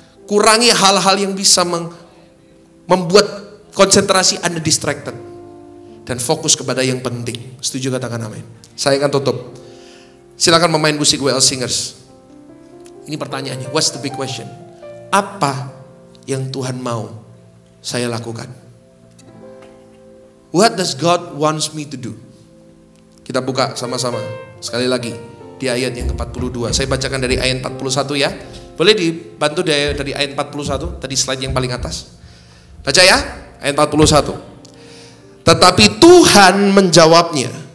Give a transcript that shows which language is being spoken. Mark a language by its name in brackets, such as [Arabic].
[Indonesian] Kurangi hal-hal yang bisa membuat konsentrasi Anda distracted. Dan fokus kepada yang penting. Setuju, katakan amin. Saya akan tutup. Silakan pemain musik WL Singers. Ini pertanyaannya, [English] what's the big question? [Indonesian] Apa yang Tuhan mau saya lakukan? [English] What does God wants me to do? [Indonesian] Kita buka sama-sama. Sekali lagi. Di ayat yang ke-42. Saya bacakan dari ayat 41 ya. Boleh dibantu dari ayat 41. Tadi slide yang paling atas. Baca ya. Ayat 41. Tetapi Tuhan menjawabnya.